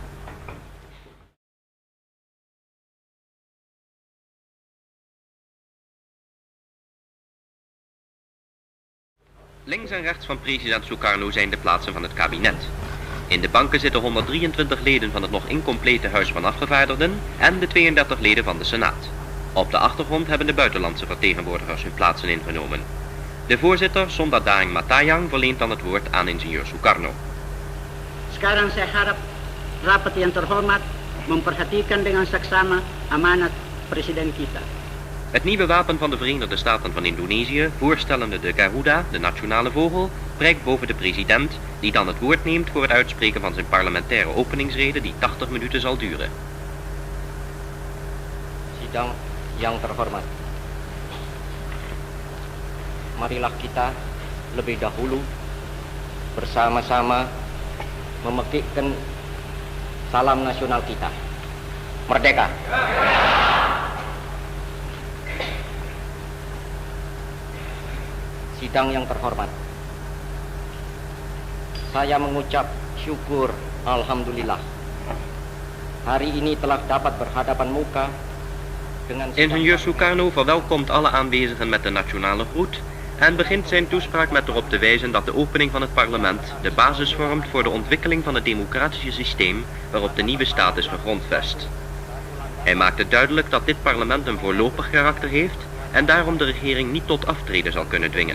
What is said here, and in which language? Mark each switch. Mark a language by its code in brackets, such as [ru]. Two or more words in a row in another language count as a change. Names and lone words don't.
[nl] Links en rechts van president Sukarno zijn de plaatsen van het kabinet. In de banken zitten 123 leden van het nog incomplete Huis van Afgevaardigden en de 32 leden van de Senaat. Op de achtergrond hebben de buitenlandse vertegenwoordigers hun plaatsen ingenomen. De voorzitter, Sondat Daeng Matayang, verleent dan het woord aan ingenieur Sukarno. [id] Sekarang saya harap rapat yang terhormat memperhatikan dengan saksama amanat presiden kita. [nl] Het nieuwe wapen van de Verenigde Staten van Indonesië, voorstellende de Garuda, de nationale vogel, prijkt boven de president, die dan het woord neemt voor het uitspreken van zijn parlementaire openingsrede die 80 minuten zal duren. [id] Sidang yang terhormat, marilah kita lebih dahulu bersama-sama memekikkan salam nasional kita. Merdeka! Sidang yang terhormat, saya mengucap syukur alhamdulillah. Hari ini telah dapat berhadapan muka dengan... [nl] Ingenieur Sukarno verwelkomt alle aanwezigen met de nationale groet en begint zijn toespraak met erop te wijzen dat de opening van het parlement de basis vormt voor de ontwikkeling van het democratische systeem waarop de nieuwe staat is gegrondvest. Hij maakt het duidelijk dat dit parlement een voorlopig karakter heeft en daarom de regering niet tot aftreden zal kunnen dwingen.